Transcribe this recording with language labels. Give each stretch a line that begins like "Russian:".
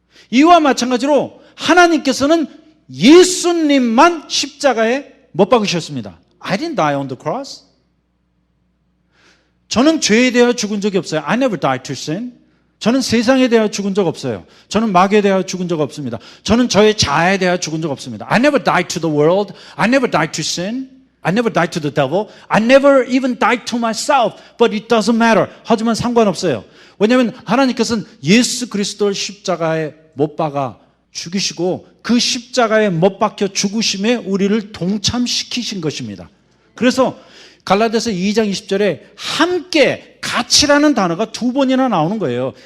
Korean: 이와 마찬가지로 하나님께서는 예수님만 십자가에 못 박으셨습니다.
English: I didn't die on the cross.
Korean: 저는 죄에 대하여 죽은 적이 없어요.
English: I never died to sin.
Korean: 저는 세상에 대하여 죽은 적 없어요. 저는 마귀에 대하여 죽은 적 없습니다. 저는 저의 자아에 대하여 죽은 적 없습니다.
English: I never died to the world. I never died to sin. I never died to the devil. I never even died to myself. But it doesn't matter.
Korean: 하지만 상관없어요. 왜냐하면 하나님께서는 예수 그리스도를 십자가에 못 박아 죽이시고 그 십자가에 못 박혀 죽으심에 우리를 동참시키신 것입니다. 그래서 갈라디아서 2장 20절에 함께, 같이라는 단어가 두 번이나 나오는 거예요.